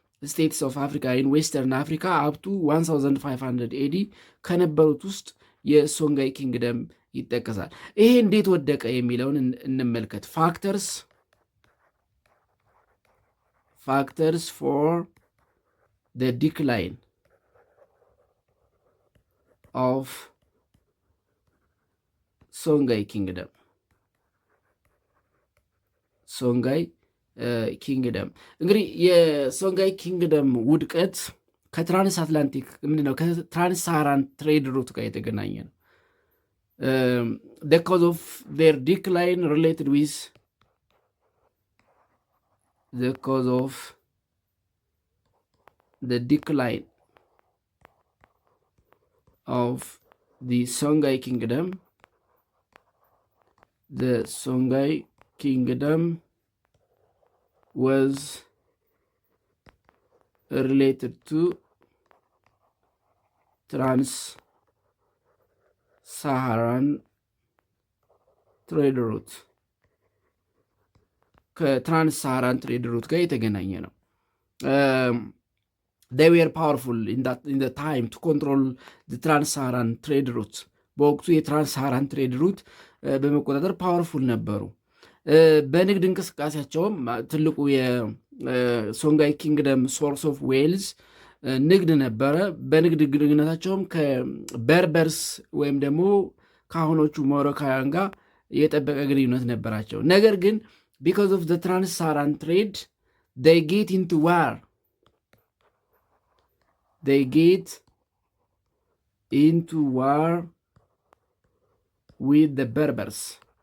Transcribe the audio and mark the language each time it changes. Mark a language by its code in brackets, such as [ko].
[am] ስቴትስ ኦፍ አፍሪካ ኢን ዌስተርን አፍሪካ አፕቱ 1500 ኤዲ ከነበሩት ውስጥ የሶንጋይ ኪንግደም ይጠቀሳል። ይሄ እንዴት ወደቀ የሚለውን እንመልከት። [en] factors for the decline of Songhai Kingdom. [am] እንግዲህ የሶንጋይ ኪንግደም ውድቀት ከትራንስ አትላንቲክ ምንድነው ከትራንስሳሃራን ትሬድ ሩት ጋር የተገናኘ ነው። [en] the cause of their decline related with the cause of the decline of the Songhai Kingdom. The Songhai Kingdom was related to Trans-Saharan trade route. [am] ከትራንስሳሃራን ትሬድ ሩት ጋር የተገናኘ ነው። [en] they were powerful in the time to control the trans-Saharan trade route. [am] በወቅቱ የትራንስሳሃራን ትሬድ ሩት በመቆጣጠር ፓወርፉል ነበሩ። በንግድ እንቅስቃሴያቸውም ትልቁ የሶንጋይ ኪንግደም ሶርስ ኦፍ ዌልዝ ንግድ ነበረ። በንግድ ግንኙነታቸውም ከበርበርስ ወይም ደግሞ ከአሁኖቹ ሞሮካውያን ጋር የጠበቀ ግንኙነት ነበራቸው። ነገር ግን [en] because of the trans-Saharan trade, they get into war. They get into war with the Berbers.